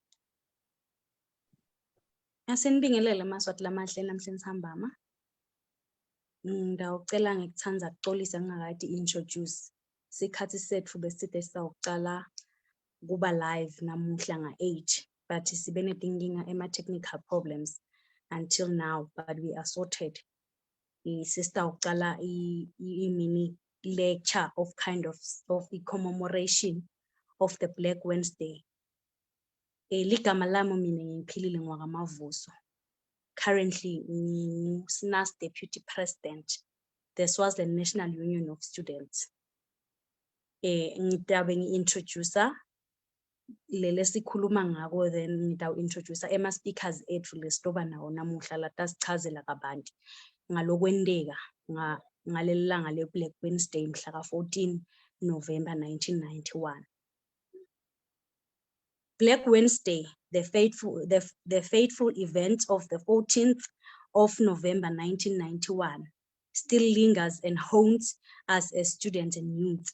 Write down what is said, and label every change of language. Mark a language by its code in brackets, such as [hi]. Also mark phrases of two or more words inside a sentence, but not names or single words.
[ss] Asenibingelele maswati lamahle namhlanje sihamba ma. Ngicela ngikuthanda ukuxolisa ngingakathi introduce. Sikhathi sethu besithe sawuqala kuba live namuhla nga-8 but sibe netinkinga [en] technical problems until now, but we are sorted. Sister uqala mini lecture of kind of the commemoration of the Black Wednesday. [ss] Ligama lami mina ngiphilile ngwakamavuso. [en] Currently SNUS Deputy President, the Swaziland National Union of Students. [ss] Ngitabe ngi-introducer lele sikhuluma ngako, then ngitawu introducer ema speakers ethu lesitoba nawo namuhla latasichazela kabanti ngalokwendeka ngaleli langa le Black Wednesday mhla ka 14 November 1991. [en] Black Wednesday, the fateful event of the 14th of November 1991, still lingers and haunts us as students and youth.